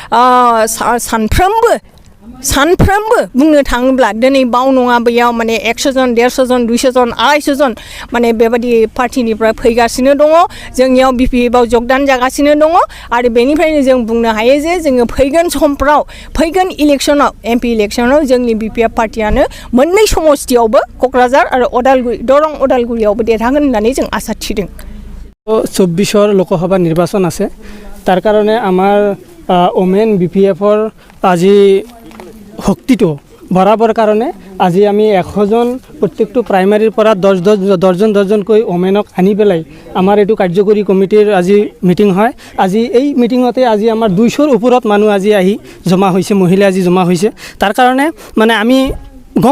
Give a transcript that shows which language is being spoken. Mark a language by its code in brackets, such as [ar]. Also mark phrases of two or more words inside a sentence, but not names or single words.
[brx] सानफ्रोमबो बुंनो थाङोब्ला दिनै बाव नङा बैयाव माने 100 जन 150 जन 200 जन 250 जन माने बेबायदि पार्टिनिफ्राय फैगासिनो दङ जोंनियाव BPF जगदान जागासिनो दङ आरो बेनिफ्रायनो जों बुंनो हायो जे जोङो फैगोन समफ्राव फैगोन इलेक्शनाव MP इलेक्शनाव जोंनि BPF पार्टियानो मोननै समस्तियावबो क'क्राझार आरो दरं उदालगुरियावबो देरहागोन होननानै जों आसा थिदों [as] 24 লোকসভা নির্বাচন আছে তার কারণে আমার ওমেন BPFৰ আজি শক্তিটো বৰাবৰ কাৰণে আজি আমি 100 জন প্ৰত্যেকটো প্ৰাইমাৰীৰ পৰা 10জনকৈ ওমেনক আনি পেলাই আমাৰ এইটো কাৰ্যকৰী কমিটিৰ আজি মিটিং হয় আজি এই মিটিঙতে আজি আমাৰ 200ৰ ওপৰত মানুহ আজি আহি জমা হৈছে মহিলা আজি জমা হৈছে তাৰ কাৰণে মানে আমি গম